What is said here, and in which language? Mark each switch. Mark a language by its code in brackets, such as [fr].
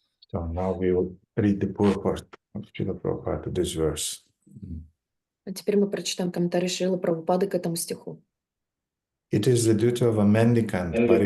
[en] So now we will read the purport of Srila Prabhupada to this verse. [ru] А теперь мы прочитаем комментарий Шрилы Прабхупады к этому стиху. [en] It is the duty of a mendicant,